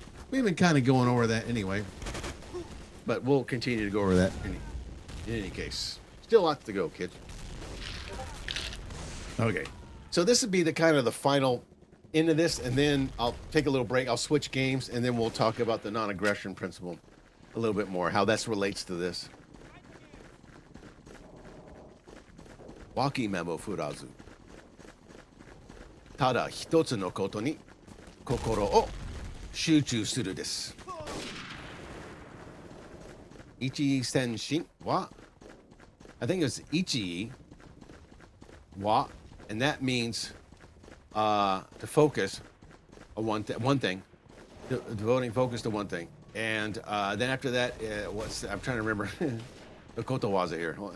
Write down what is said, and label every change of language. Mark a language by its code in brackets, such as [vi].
[en] We've been kind of going over that anyway, but we'll continue to go over that in any case. Still lots to go, kids. Okay. So this would be the kind of the final end of this, and then I'll take a little break. I'll switch games, and then we'll talk about the non-aggression principle a little bit more, how that relates to this. [ja] 脇目も振らず、ただ一つのことに心を集中するです。 [en] 一戦心は I think it's ichi wa, and that means to focus on one thing, devoting focus to one thing. And then after that, I'm trying to remember the kotowaza here.